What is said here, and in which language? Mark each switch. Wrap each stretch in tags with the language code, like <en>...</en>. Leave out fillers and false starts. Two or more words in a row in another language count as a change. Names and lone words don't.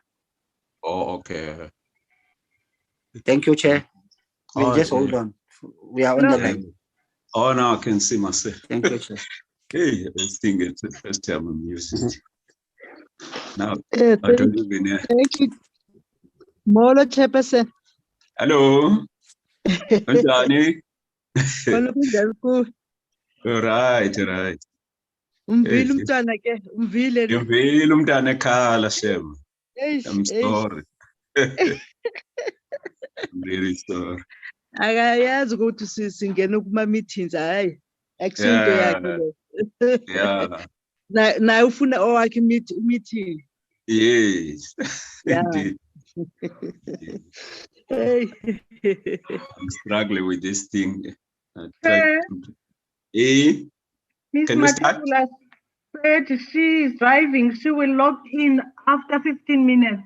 <en>Oh, okay. Thank you, Chair. We'll Oh, just yeah. hold on. We are on the No. line. Oh, now I can see myself. Thank you, Chair. Hey, I think it's the first time I'm using it. Now, Yeah, I don't even know. thank you. Molo Chairperson. Hello. Anjani? Honorable Delco. Right.</en> <xh>Umvile umntwana ke, umvile ne.</xh> <zu>Ngivile umntana ekhala Shem. Eish,</zu> <en>I'm eish. sorry. I'm really sorry.</en> <zu>Akayazi ukuthi singena kuma meetings hayi. Akusinto yakhe lo.</zu> <en>Yeah.</en> <zu>Na ufuna owakhe meeting.</zu> <en>Yes. Yeah. Indeed. Hey. I'm struggling with this thing. Chair, Eh? Ms. Can we start? Matula said she is driving. She will log in after 15 minutes.</en>